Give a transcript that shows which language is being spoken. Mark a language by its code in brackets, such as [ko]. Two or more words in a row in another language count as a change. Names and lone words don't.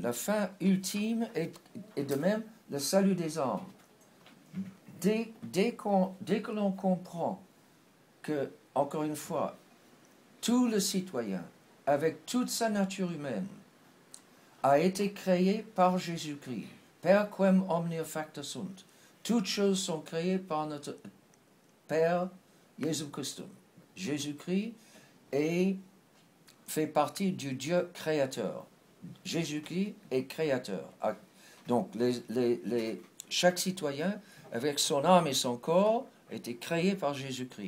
[fr] La fin ultime est de même le salut des âmes. Dès que l'on comprend que, encore une fois, tout le citoyen, avec toute sa nature humaine, a été créé par Jésus-Christ. [la] Per quem omnia facta sunt. [fr] Toutes choses sont créées par notre Père Jésus Christum. Jésus-Christ fait partie du Dieu créateur. Jésus-Christ est créateur. Donc, chaque citoyen, avec son âme et son corps, a été créé par Jésus-Christ.